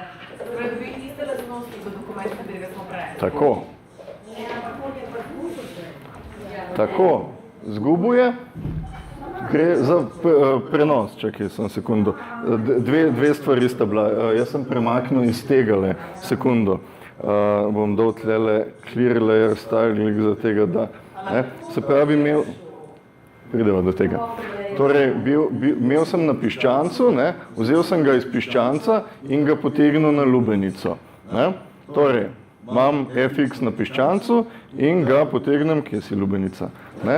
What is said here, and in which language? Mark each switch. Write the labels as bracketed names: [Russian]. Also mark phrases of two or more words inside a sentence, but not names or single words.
[Slovenian] Tako. Tako, zgubuje, gre za prenos, čakaj, sem sekundo, dve stvari sta bila, jaz sem premaknil iz tegale, sekundo, bom dal tlele [English] clear layer style [Slovenian] za tega, da, ne, se pravi prideva do tega. Torej, imel sem na piščancu, ne, vzel sem ga iz piščanca in ga potegnil na lubenico, ne, torej, imam FX na piščancu in ga potegnem, kje si lubenica, ne?